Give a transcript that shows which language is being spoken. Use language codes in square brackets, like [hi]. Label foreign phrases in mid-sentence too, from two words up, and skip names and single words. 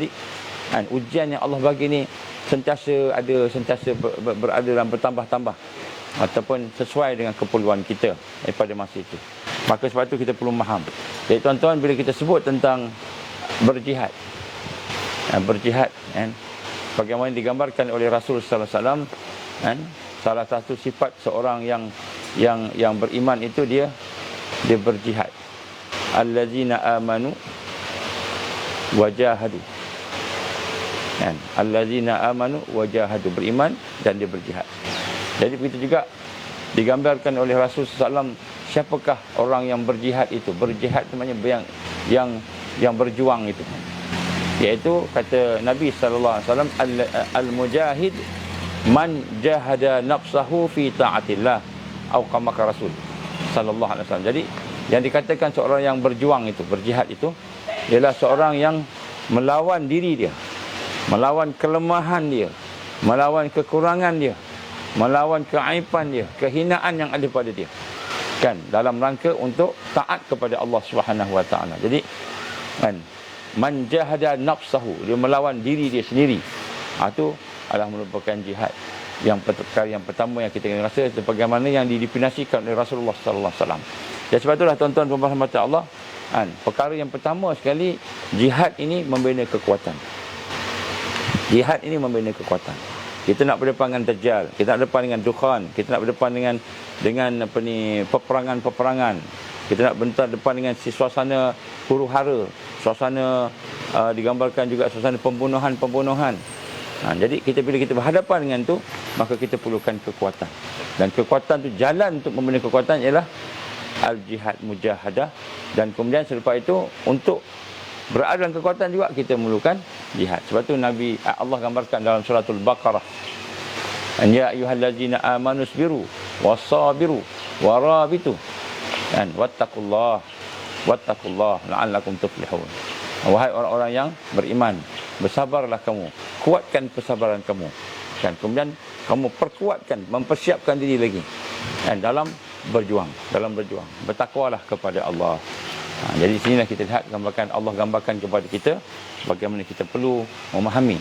[ms] Jadi ujian yang Allah bagi ni sentiasa berada dan bertambah-tambah, ataupun sesuai dengan keperluan kita pada masa itu. Maka sebab itu kita perlu faham. Jadi tuan-tuan, bila kita sebut tentang berjihad, bagaimana digambarkan oleh Rasul [ar] صلى الله عليه وسلم, [ms] salah satu sifat seorang yang beriman itu dia berjihad. [ar] الذين آمنوا وجاهدوا. الذين آمنوا وجاهدوا, [ms] beriman dan dia berjihad. Jadi begitu juga digambarkan oleh Rasul [ar] صلى الله عليه وسلم, [ms] siapakah orang yang berjihad itu? Berjihad itu maknanya yang berjuang itu. Iaitu kata Nabi [ar] صلى الله عليه وسلم, المجاهد من جاهد نفسه في طاعة الله, [ms] atau kama kata Rasul [ar] صلى الله عليه وسلم. [ms] Jadi yang dikatakan seorang yang berjuang itu, berjihad itu, ialah seorang yang melawan diri dia, melawan kelemahan dia, melawan kekurangan dia, melawan keaiban dia, kehinaan yang ada pada dia, dalam rangka untuk taat kepada Allah [ar] سبحانه وتعالى. [ms] Jadi [ar] من جاهد نفسه, [ms] dia melawan diri dia sendiri. Itu adalah merupakan jihad. Perkara yang pertama yang kita kena rasa, bagaimana yang didefinisikan oleh Rasulullah [ar] صلى الله عليه وسلم. [ms] Dan sebab itulah tuan-tuan dan puan-puan Allah, perkara yang pertama sekali, jihad ini membina kekuatan. Jihad ini membina kekuatan. Kita nak berdepan dengan Dajjal, kita nak berdepan dengan Dukhan, kita nak berdepan dengan peperangan-peperangan. Kita nak berdepan dengan suasana huru-hara, suasana digambarkan juga suasana pembunuhan. Jadi bila kita berhadapan dengan tu, maka kita perlukan kekuatan. Dan kekuatan tu, jalan untuk membina kekuatan ialah al-jihad, mujahadah. Dan kemudian selepas itu, untuk berada dalam kekuatan juga kita memerlukan jihad. Sebab tu Allah gambarkan dalam suratul Baqarah, [ar] يا أيها الذين آمنوا اصبروا وصابروا ورابطوا واتقوا الله لعلكم تفلحون. [ms] Wahai orang-orang yang beriman, bersabarlah kamu, kuatkan kesabaran kamu, kemudian kamu perkuatkan, mempersiapkan diri lagi dalam berjuang. Bertakwalah kepada Allah. Jadi sinilah kita lihat Allah gambarkan kepada kita bagaimana kita perlu memahami.